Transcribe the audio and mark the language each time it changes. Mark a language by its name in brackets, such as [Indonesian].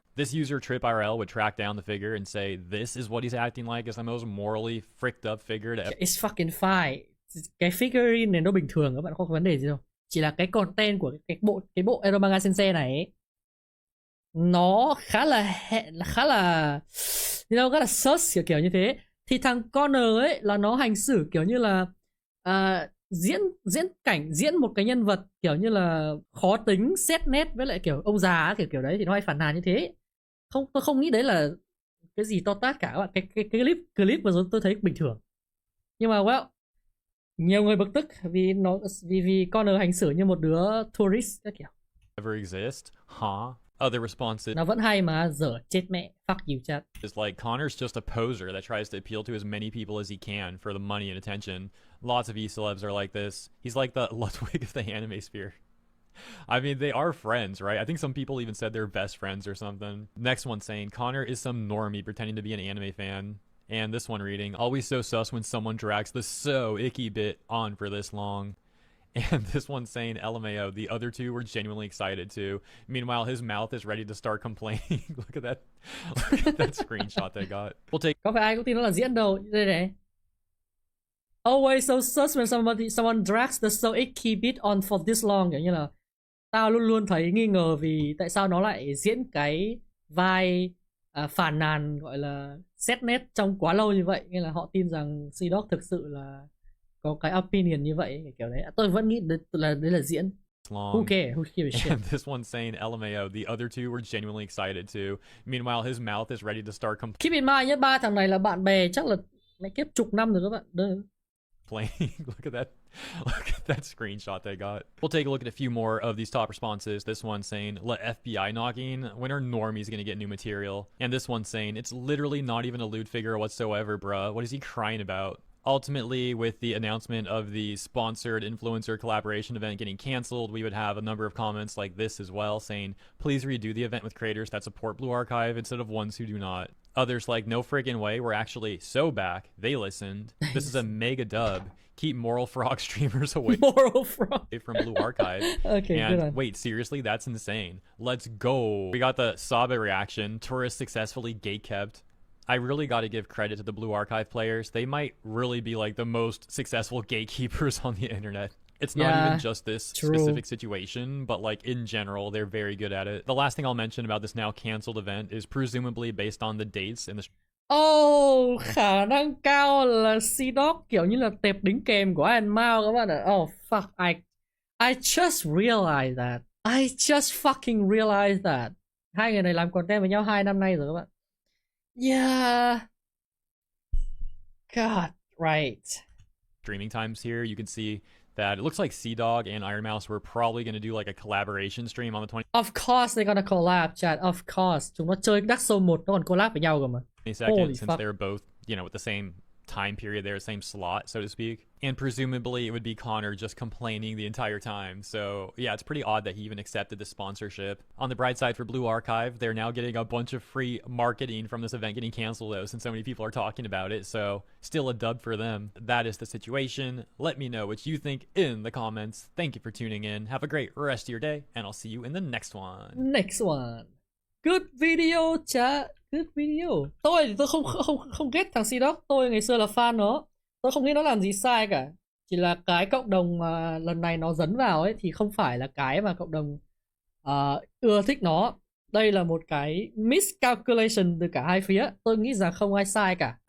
[English] This user Trip IRL would track down the figure and say this is what he's acting like as the most morally fricked up figure to ever. It's fucking fine. [Vietnamese] Cái figurine này nó bình thường, các bạn không có vấn đề gì đâu. Chỉ là cái content của cái bộ Eromanga Sensei này ấy, nó khá là khá là sus kiểu như thế. Thì thằng Connor ấy là nó hành xử kiểu như là diễn một cái nhân vật kiểu như là khó tính, xét nét với lại kiểu ông già kiểu đấy, thì nó hay phản nàn như thế. Tôi không nghĩ đấy là cái gì to tát cả các bạn. Cái clip vừa rồi tôi thấy bình thường. Nhưng mà well, nhiều người bực tức vì Connor hành xử như một đứa tourist các kiểu. [English] Ever exist? Huh? Other responses [Vietnamese] Nó vẫn hay mà, dở chết mẹ. [English] Fuck you chat. is like Connor's just a poser that tries to appeal to as many people as he can for the money and attention. Lots of e-celebs are like this. He's like the Ludwig of the anime sphere. I mean, they are friends, right? I think some people even said they're best friends or something. Next one saying, Connor is some normie pretending to be an anime fan. And this one reading, always so sus when someone drags the so icky bit on for this long. And this one saying, LMAO, the other two were genuinely excited too. Meanwhile, his mouth is ready to start complaining. Look at that screenshot they got. We'll take. [Vietnamese] Có phải ai cũng tin nó là diễn đâu. Đây này. [English] Always so sus when someone drags the so icky bit on for this long. [Vietnamese] Kiểu như là tao luôn luôn thấy nghi ngờ vì tại sao nó lại diễn cái vai phản nàn gọi là xét nét trong quá lâu như vậy. Nên là họ tin rằng CDawg thực sự là có cái opinion như vậy kiểu đấy. Tôi vẫn nghĩ đấy là diễn. [English] Who cares? Who gives a shit? And this one saying, LMAO, the other two were genuinely excited too. Meanwhile, his mouth is ready to start Keep in mind [Vietnamese] nhé, ba thằng này là bạn bè chắc là mấy kiếp chục năm rồi các bạn. [English] complaining. Look at that screenshot they got. We'll take a look at a few more of these top responses. This one saying, let FBI knocking. When are normies gonna get new material? And this one saying, it's literally not even a lewd figure whatsoever, bruh. What is he crying about? Ultimately, with the announcement of the sponsored influencer collaboration event getting canceled, we would have a number of comments like this as well, saying, please redo the event with creators that support Blue Archive instead of ones who do not. Others like, no friggin' way, we're actually so back. They listened. This is a mega dub. Keep Moral Frog streamers away from Blue Archive. Okay, and good on. wait, seriously, that's insane. Let's go. We got the Sabe reaction. Tourist successfully gatekept. I really got to give credit to the Blue Archive players. They might really be like the most successful gatekeepers on the internet. It's not even just this specific situation, but like in general, they're very good at it. The last thing I'll mention about this now canceled event is presumably based on the dates in the [Vietnamese] khả năng cao là CDawg kiểu như là tệp đính kèm của Iron Mao các bạn ạ. [English] Oh fuck, I just realized that. I just fucking realized that. [Vietnamese] Hai người này làm content với nhau 2 năm nay rồi các bạn. [English] Yeah. God, right. streaming times here. You can see that it looks like CDawg and Iron Mouse were probably going to do like a collaboration stream on the 20. Of course they're gonna collab, chat. Of course. [Vietnamese] Chúng nó chơi Dark Souls 1 nó còn collab với nhau cơ mà. [English] 22nd, Holy since fuck. they were both, you know, with the same time period there, same slot, so to speak. And presumably it would be Connor just complaining the entire time. So yeah, it's pretty odd that he even accepted the sponsorship. On the bright side for Blue Archive, they're now getting a bunch of free marketing from this event getting canceled though, since so many people are talking about it. So still a dub for them. That is the situation. Let me know what you think in the comments. Thank you for tuning in. Have a great rest of your day, and I'll see you in the next one. Next one. Good video, chat. Good video. [Vietnamese] Tôi thì tôi không ghét thằng CDawg. Tôi ngày xưa là fan nó. Tôi không nghĩ nó làm gì sai cả. Chỉ là cái cộng đồng mà lần này nó dấn vào ấy thì không phải là cái mà cộng đồng ưa thích nó. Đây là một cái miscalculation từ cả hai phía. Tôi nghĩ rằng không ai sai cả.